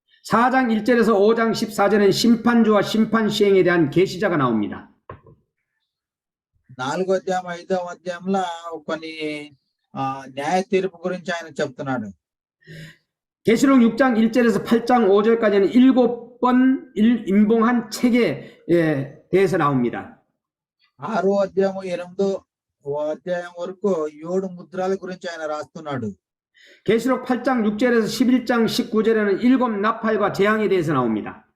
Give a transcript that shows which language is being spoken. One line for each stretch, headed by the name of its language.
Korean: 4장 1절에서 5장 14절에는 심판주와 심판 시행에 대한 계시자가 나옵니다.
Telugu: 4వ అధ్యాయం 5వ అధ్యాయంలో కొన్ని న్యాయ తీర్పు గురించి ఆయన చెప్తున్నాడు.
Korean: 계시록 6장 1절에서 8장 5절까지는 7번 임봉한 책에 대해서 나옵니다.
Telugu: 6వ అధ్యాయం 8వ అధ్యాయం వరకు 7 ముద్రల గురించి ఆయన రాస్తున్నాడు.
Korean: 계시록 8장 6절에서 11장 19절에는 7 나팔과 재앙에 대해서 나옵니다.